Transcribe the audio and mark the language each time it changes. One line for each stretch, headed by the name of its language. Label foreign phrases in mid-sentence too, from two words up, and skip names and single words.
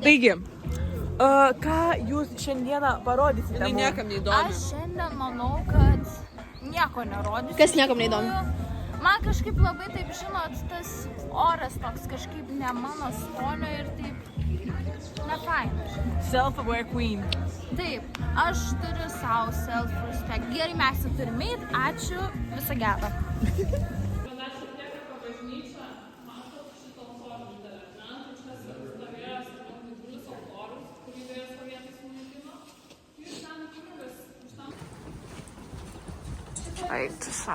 Lithuanian: Taigi, ką jūs šiandieną parodysite? Tai mum? niekam neįdomu. Aš šiandien manau, kad nieko nerodysiu. Kas niekam neįdomu? Man kažkaip labai taip, žinot, tas oras toks kažkaip ne mano skonio ir taip nefaina.
English: Self-aware queen.
Lithuanian: Taip, aš turiu savo self-respect. Gerai, mes jau turime ir ačiū, visą gerą. Eik tu savo.